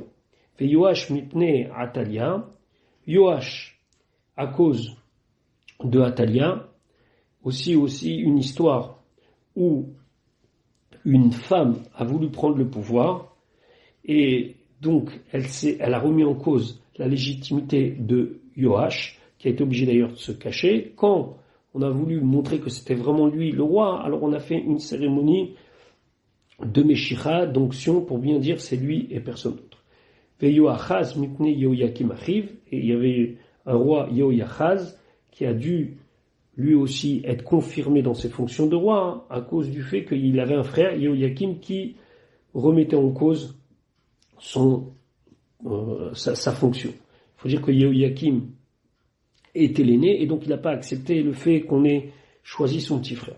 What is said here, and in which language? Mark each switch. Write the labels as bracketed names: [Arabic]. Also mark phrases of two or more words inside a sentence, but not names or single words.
[French] Fait [Hebrew] יואש מפני עתליה, [French] Yoash à cause de Atalia, aussi une histoire où une femme a voulu prendre le pouvoir et donc, elle a remis en cause la légitimité de Yoash, qui a été obligé d'ailleurs de se cacher. Quand on a voulu montrer que c'était vraiment lui le roi, alors on a fait une cérémonie de Meshicha, d'onction, pour bien dire c'est lui et personne d'autre. [Hebrew] ויהואחז מפני יהויקים אחיו, [French] et il y avait un roi Yehoyachaz qui a dû lui aussi être confirmé dans ses fonctions de roi, à cause du fait qu'il avait un frère, Yehoyakim, qui remettait en cause sa fonction. Il faut dire que Yehoyakim était l'aîné, et donc il n'a pas accepté le fait qu'on ait choisi son petit frère.